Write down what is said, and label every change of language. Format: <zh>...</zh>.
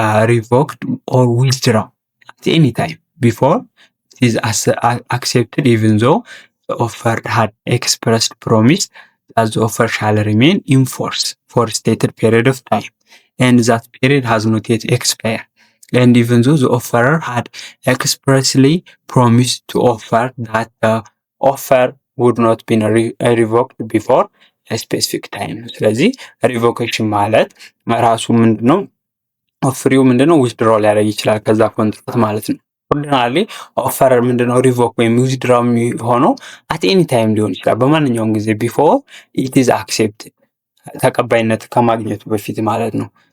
<en>ሪቮክድ ኦር ዊዝድራው አት ኤኒ ታይም ቢፎር ኢዝ አክሴፕትድ ኢቭን ዞ the offer had expressed promise that the offer shall remain in force for a stated period of time and that period has not yet expired. And even though the offerer had expressly promised to offer that the offer would not be revoked before a specific time.</en> <am>ስለዚህ ሪቮኬሽን ማለት ራሱ ምንድነው ኦፈሪው ምንድነው ዊዝድሮው ሊያደርግ ይችላል ከዛ ኮንትራት ማለት ነው። ኦርዲናሊ ኦፈር ምንድነው ሪቮክ ወይም ዊዝድራው የሚሆነው አት ኤኒ ታይም ሊሆን ይችላል በማንኛውም ጊዜ</am> <en>ቢፎር ኢት ኢዝ አክሴፕትድ</en> <am>ተቀባይነት ከማግኘቱ በፊት ማለት ነው።</am>